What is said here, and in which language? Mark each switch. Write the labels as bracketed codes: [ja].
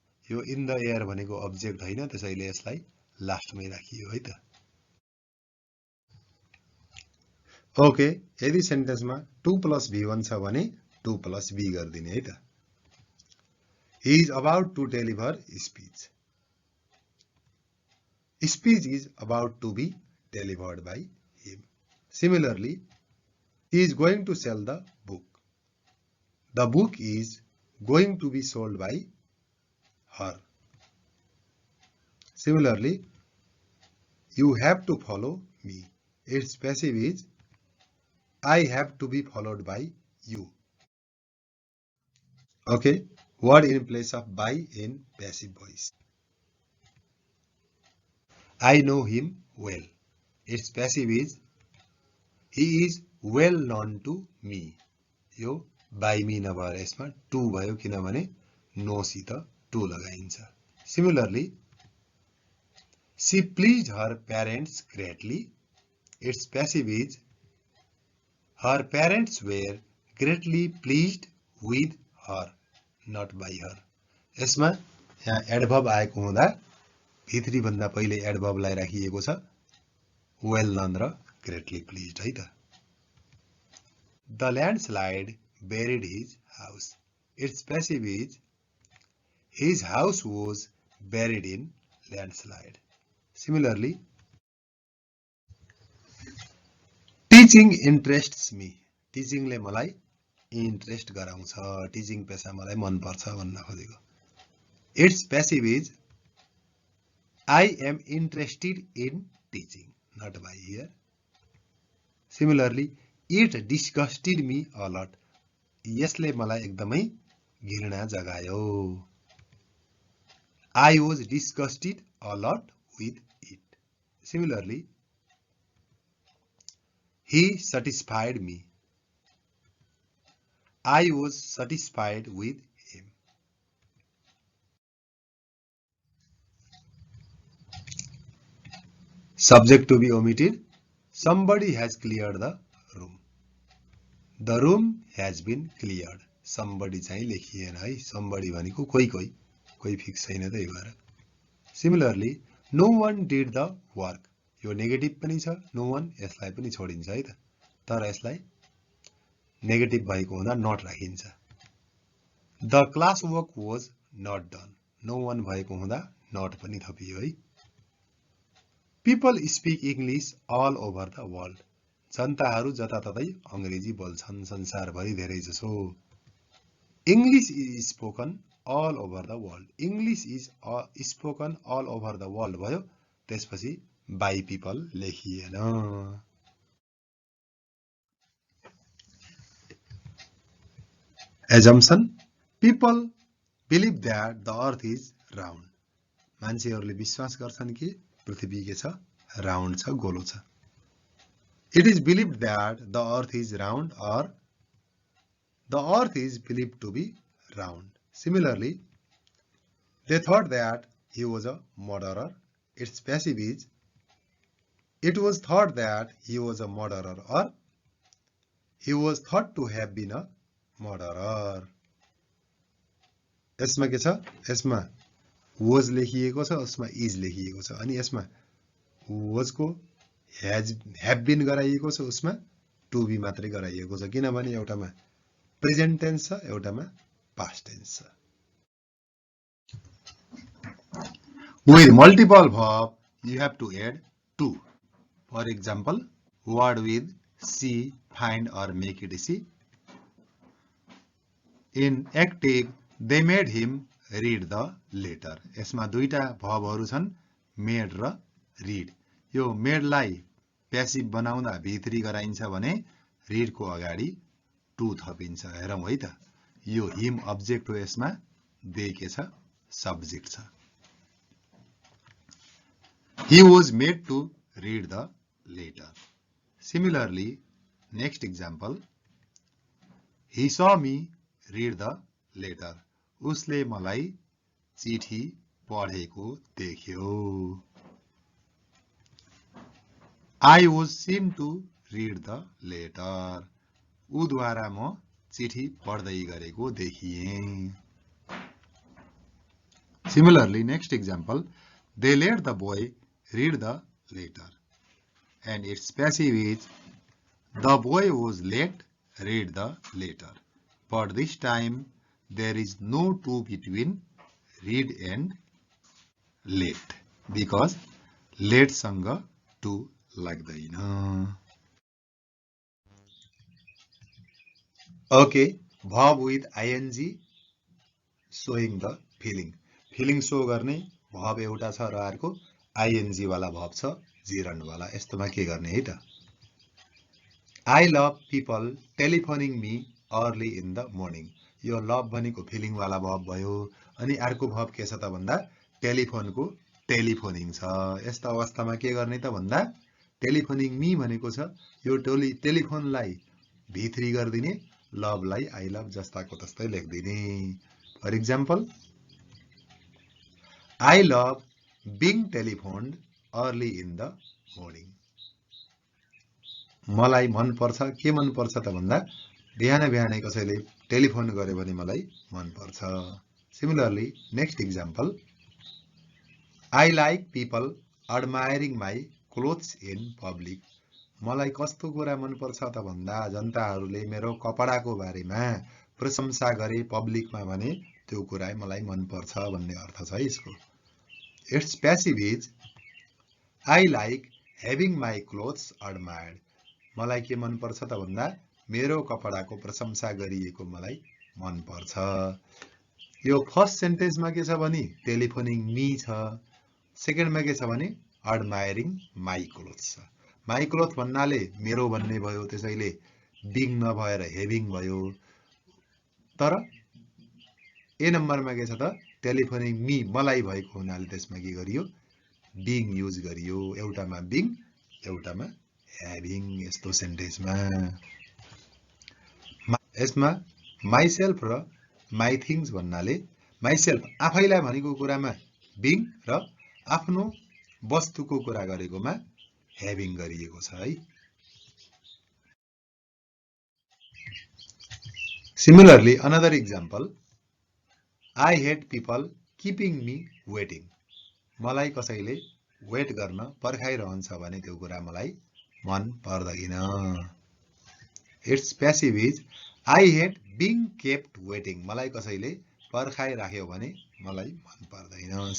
[ne] यो in the air भनेको object हैन, त्यसैले यसलाई लास्टमै राखियो है त. ओके, यदि सेन्टेन्समा 2 plus V1 छ भने 2 plus B गर्दिने है त. [en] He is about to deliver speech. Speech is about to be delivered by him. Similarly, he is going to sell the book. The book is going to be sold by her. Similarly, you have to follow me. Its passive is I have to be followed by you. Okay, word in place of by in passive voice. I know him well. Its passive is he is well known to me. [ne] यो by me नभएर यसमा to भयो किनभने no सित to लगाइन्छ. [en] Similarly, she pleased her parents greatly. Its passive is her parents were greatly pleased with her, not by her. [ne] यसमा यहाँ adverb आएको हुँदा V3 भन्दा पहिले एडभर्ब लाई राखिएको छ. [en] well known [ne] र [en] greatly pleased [ne] है त. [en] The landslide buried his house. Its passive is his house was buried in landslide. Similarly, teaching interests me. [ne] टिचिङले मलाई इन्ट्रेस्ट गराउँछ, टिचिङ पेसा मलाई मन पर्छ भन्न खोजेको। [en] It's passive is I am interested in teaching, not by here. Similarly, it disgusted me a lot. [ne] यसले मलाई एकदमै घृणा जगायो। [en] I was disgusted a lot with it. Similarly, he satisfied me. I was satisfied with him. Subject to be omitted. Somebody has cleared the room. The room has been cleared. [ne] Somebody चाहिँ लेखिएन है। Somebody भनेको कोही fix छैन त यो भएर। [en] Similarly, no one did the work. [ne] यो negative पनि छ, no one यसलाई पनि छोडिन्छ है त। तर यसलाई नेगेटिभ भएको हुँदा not राखिन्छ। [en] The class work was not done. [ne] No one भएको हुँदा not पनि थपियो है। [en] People speak English all over the world. [ne] जनताहरू जताततै अंग्रेजी बोल्छन् संसारभरि धेरै जसो। [en] English is spoken all over the world. English is spoken all over the world [ne] भयो, त्यसपछि [en] by people [ne] लेखिएन। [en] Assumption. People believe that the earth is round. [ne] मान्छेहरूले विश्वास गर्छन् कि पृथ्वी के छ, राउन्ड छ, गोलो छ। [en] It is believed that the earth is round or the earth is believed to be round. Similarly, they thought that he was a murderer. Its passive is it was thought that he was a murderer or he was thought to have been a murderer. [ne] यसमा के छ, यसमा was लेखिएको छ, उसमा is लेखिएको छ, अनि यसमा was को have been गराइएको छ, उसमा to be मात्रै गराइएको छ, किनभने एउटामा प्रेजेन्ट टेन्स छ, एउटामा पास्ट टेन्स छ। [en] With multiple verb, you have to add to. For example, word with see, find or make it see. In active, they made him read the letter. [ne] यसमा दुईटा भर्बहरु छन्, made र read. यो made लाई passive बनाउँदा भित्री गराइन्छ भने read को अगाडि to थपिन्छ। हेरौं है त, यो him अब्जेक्ट हो, यसमा they के छ, सब्जेक्ट छ। [en] He was made to read the letter. Similarly, next example, he saw me read the letter. [ne] उसले मलाई चिठी पढेको देख्यो। [en] I was seen to read the letter. [ne] उद्वारा म चिठी पढ्दै गरेको देखिए। [en] Similarly, next example, they let the boy read the letter. And its passive is the boy was let read the letter. But this time there is no to between read and let because let [ne] सँग [en] to [ne] लाग्दैन। [en] Okay, verb with ing showing the feeling. [ne] Feeling show गर्ने verb एउटा छ र अर्को ing वाला verb छ, gerund वाला। यस्तोमा के गर्ने है त? [en] I love people telephoning me early in the morning. [ne] यो love भनेको feeling वाला verb भयो, अनि अर्को verb के छ त भन्दा टेलिफोन को टेलिफोनिङ छ। यस्तो अवस्थामा के गर्ने त भन्दा टेलिफोनिङ मी भनेको छ, यो टेलिफोनलाई भित्री गर्दिने, लभ लाई आई लभ जस्ताको तस्तै लेख्दिने। [en] For example, I love being telephoned early in the morning. [ne] मलाई मन पर्छ, के मन पर्छ त भन्दा बिहान बिहानै कसैले टेलिफोन गर्यो भने मलाई मन पर्छ। [en] Similarly, next example, I like people admiring my clothes in public. [ne] मलाई कस्तो कुरा मन पर्छ त भन्दा जनताहरूले मेरो कपडाको बारेमा प्रशंसा गरे पब्लिकमा भने त्यो कुरा मलाई मन पर्छ भन्ने अर्थ छ यसको। [en] Its passive is I like having my clothes admired. [ne] मलाई के मन पर्छ त भन्दा मेरो कपडाको प्रशंसा गरिएको मलाई मन पर्छ। यो फर्स्ट सेन्टेन्समा के छ भने टेलिफोनिङ मी छ। सेकेन्डमा के छ भने एडमायरिङ माई क्लोथ्स छ। माई क्लोथ भन्नाले मेरो भन्ने भयो, त्यसैले बिङ नभएर हेभिङ भयो। तर ए नम्बरमा के छ त टेलिफोनिङ मी मलाई भएको हुनाले त्यसमा के गरियो बिङ युज गरियो। एउटामा बिङ एउटामा ह्याभिङ यस्तो सेन्टेन्समा। यसमा माइसेल्फ र माई थिङ्स भन्नाले माइसेल्फ आफैलाई भनेको कुरामा बिङ र आफ्नो वस्तुको कुरा गरेकोमा ह्याभिङ गरिएको छ है। [en] Similarly, another example, I hate people keeping me waiting. [ne] मलाई कसैले वेट गर्न पर्खाइरहन्छ भने त्यो कुरा मलाई मन पर्दैन। [en] Its passive is I hate being kept waiting. [ne] मलाई कसैले पर्खाइराख्यो भने मलाई मन पर्दैन।